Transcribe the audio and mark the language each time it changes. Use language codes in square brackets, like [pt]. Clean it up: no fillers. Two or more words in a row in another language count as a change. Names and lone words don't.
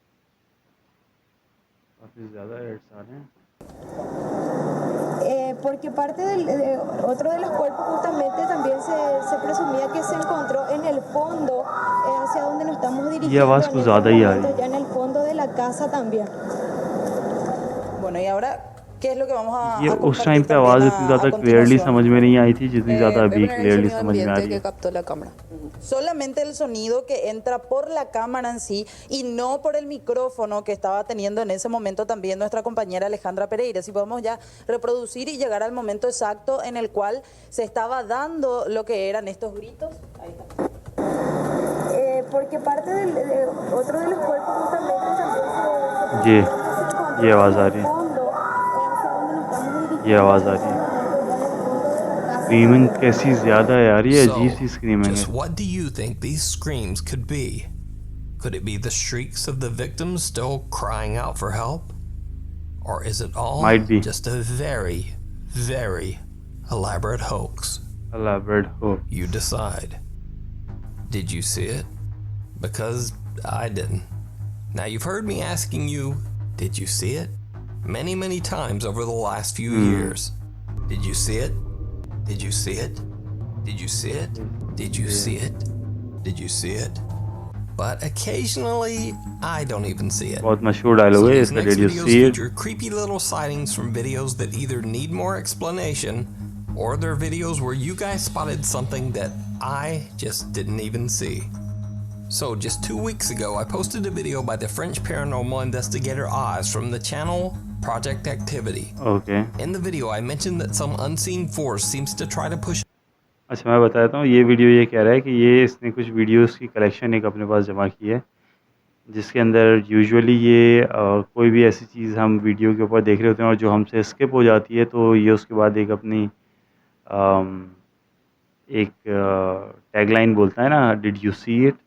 [hi] काफी ज्यादा एड्स आ रहे हैं. [es] Porque parte otro de los cuerpos justamente también se presumía que se encontró en el fondo, hacia donde nos estamos dirigiendo. [hi] ये आवाज कुछ ज्यादा ही आ रही है. [es] Ya en el fondo de la casa también. Bueno, y ahora ¿Qué es lo que vamos [hi] ये [es] a [hi] उस टाइम [es] compartir [hi] पे [es] también [hi] आवाज़ इतनी ज़्यादा [es] a [hi] क्लियरली [es] continuación? [hi] समझ में नहीं आई थी जितनी ज़्यादा [es] Voy a [hi] अभी [es] poner el [hi] क्लियरली [es] sonido [hi] समझ में आ [es] ambiente [hi] रही [es] que [hi] है. [es] captó la cámara. Solamente el sonido que entra por la cámara en sí y no por el micrófono que estaba teniendo en ese momento también nuestra compañera Alejandra Pereira. Si podemos ya reproducir y llegar al momento exacto en el cual se estaba dando lo que eran estos gritos. Ahí está. Porque parte de otro de los cuerpos justamente también [hi] ये आवाज़ आ रही है. ये आवाज़ आ रही है. स्क्रीमिंग कैसी ज़्यादा है यार, ये अजीब सी स्क्रीमिंग है. [en] Just what do you think these screams could be? Could it be the shrieks of the victims still crying out for help? Or is it all Might be. just a very, very elaborate hoax? Elaborate hoax. You decide. Did you see it? Because I didn't. Now you've heard me asking you, did you see it? Many, many times over the last few years. Did you see it? Did you see it? Did you see it? Did you see it? Did you see it? But occasionally, I don't even see it. [hi] बहुत मशहूर डायलॉग है इसका. [en] Did you see it? Feature creepy little sightings from videos that either need more explanation or they're videos where you guys spotted something that I just didn't even see. So just 2 weeks ago, I posted a video by the French paranormal investigator Oz from the channel Project Activity. Okay. In the video, I mentioned that some unseen force seems to try to push. [hi] अच्छा मैं बताता हूँ. ये वीडियो ये कह रहा है कि ये इसने कुछ वीडियोस की कलेक्शन एक अपने पास जमा की है, जिसके अंदर यूजुअली ये कोई भी ऐसी चीज़ हम वीडियो के ऊपर देख रहे होते हैं और जो हमसे स्किप हो जाती है, तो ये उसके बाद एक अपनी एक टैगलाइन बोलता है ना, [en] did you see it.